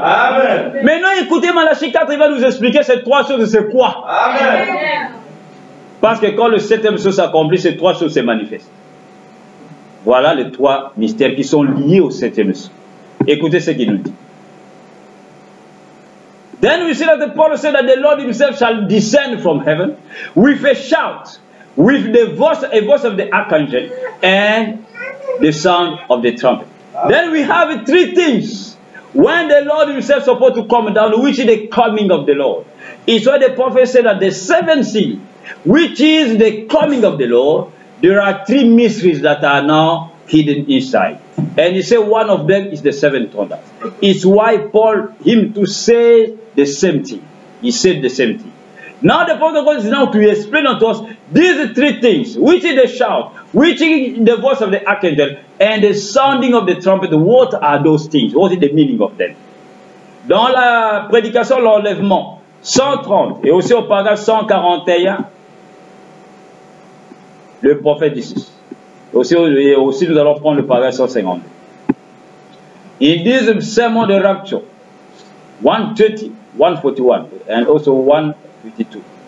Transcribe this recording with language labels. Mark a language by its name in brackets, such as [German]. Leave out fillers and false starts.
[French] Amen. Maintenant, écoutez, Malachie 4, il va nous expliquer ces 3 choses, c'est quoi? Amen. Parce que quand le 7e sceau s'accomplit, ces 3 choses se manifestent. Voilà les 3 mystères qui sont liés au 7e sceau. Écoutez ce qu'il nous dit. [English] Then we see that Paul said that the Lord himself shall descend from heaven with a shout, with the voice of the archangel and the sound of the trumpet. Then we have 3 things when the Lord himself is supposed to come down, which is the coming of the Lord. It's why the prophet said that the 7th seal, which is the coming of the Lord, there are 3 mysteries that are now hidden inside. And he said one of them is the 7 thunders. It's why Paul, him to say the same thing. He said the same thing. Now the point of God is now to explain unto us these 3 things, which is the shout, which is the voice of the archangel, and the sounding of the trumpet. What are those things? What is the meaning of them? [French] Dans la prédication, l'enlèvement, 130, et aussi au paragraphe 141, le prophète dit ceci. Aussi, nous allons prendre le paragraphe 152. Ils disent sermon de rapture, 130, 141, [English] and also 152.